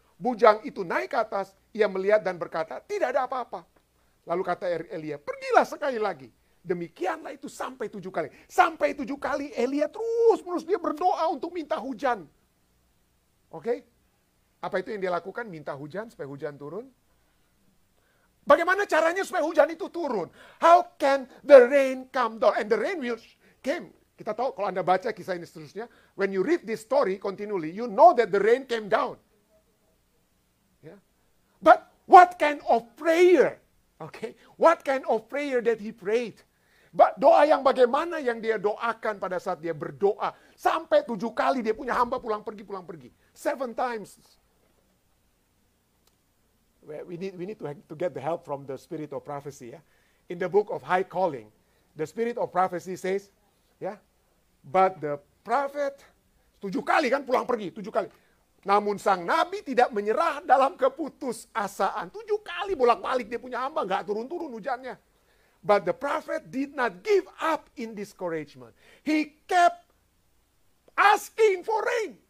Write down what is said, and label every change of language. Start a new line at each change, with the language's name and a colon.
Indonesian: Bujang itu naik ke atas, ia melihat dan berkata, tidak ada apa-apa. Lalu kata Elia, pergilah sekali lagi. Demikianlah itu sampai 7 kali. Sampai 7 kali Elia terus-menerus dia berdoa untuk minta hujan. Oke? Apa itu yang dia lakukan? Minta hujan supaya hujan turun. Bagaimana caranya supaya hujan itu turun?
English: How can the rain come down? And the rain will came.
Indonesian: Kita tahu kalau Anda baca kisah ini seterusnya,
English: when you read this story continually, you know that the rain came down. Yeah. But what kind of prayer? Okay, what kind of prayer that he prayed?
Indonesian: Doa yang bagaimana yang dia doakan pada saat dia berdoa. Sampai 7 kali dia punya hamba pulang pergi.
English: 7 times. We need to get the help from the spirit of prophecy. Yeah? In the book of High Calling, the spirit of prophecy says, ya, but the prophet
Indonesian: 7 kali kan pulang pergi, 7 kali. Namun sang nabi tidak menyerah dalam keputusasaan. 7 kali bolak-balik dia punya hamba, nggak turun-turun hujannya.
English: But the prophet did not give up in discouragement. He kept asking for rain.